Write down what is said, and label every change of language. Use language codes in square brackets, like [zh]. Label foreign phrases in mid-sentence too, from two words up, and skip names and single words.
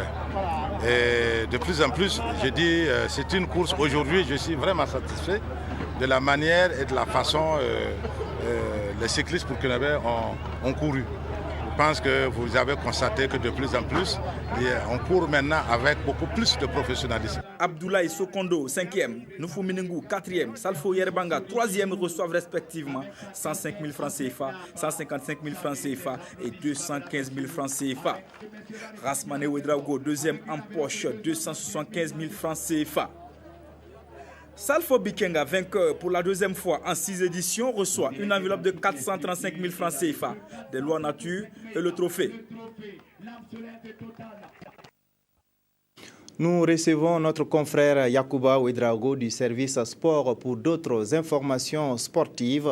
[fr] Et de plus en plus, je dis, c'est une course. Aujourd'hui, je suis vraiment satisfait de la manière et de la façon les cyclistes burkinabés ont couru. Je pense que vous avez constaté que de plus en plus, on court maintenant avec beaucoup plus de professionnalisme. Abdoulaye Sokondo, 5e, Noufou Menengou, 4e, Salfo Yerbanga, 3e reçoivent respectivement 105 000 francs CFA, 155 000 francs CFA et 215 000 francs CFA. Rasmane Ouedraogo, 2e, empoche 275 000 francs CFA. Salfo Bikenga, vainqueur pour la deuxième fois en 6 éditions, reçoit une enveloppe de 435 000 francs CFA, des lois nature et le trophée. Nous recevons notre confrère Yacouba Ouedraogo du service sport pour d'autres informations sportives.